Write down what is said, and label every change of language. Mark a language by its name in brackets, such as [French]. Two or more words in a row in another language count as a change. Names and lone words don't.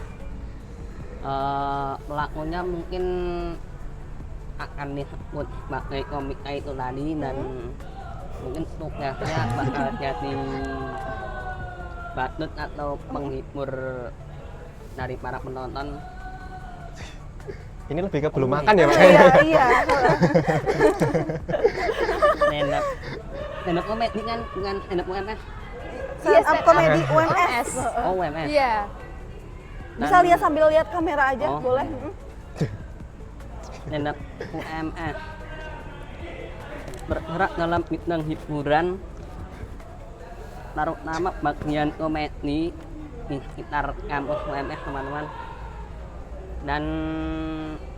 [Indonesian] Pelakunya mungkin akan disebut sebagai komika itu tadi dan mungkin tugasnya bakal jadi badut atau penghibur dari para penonton. Ini lebih ke belum makan ya, Mbak? Iya, iya. [English] Stand up [Indonesian] komedi kan bukan stand up UMS. [English] Stand up comedy [Indonesian] UMS. UMS. Oh UMS. Iya. Bisa lihat sambil lihat kamera aja, Oh. boleh. [English] Stand up [Indonesian] UMS bergerak dalam bidang hiburan, terutama bagian komedi di sekitar kampus UMS teman-teman.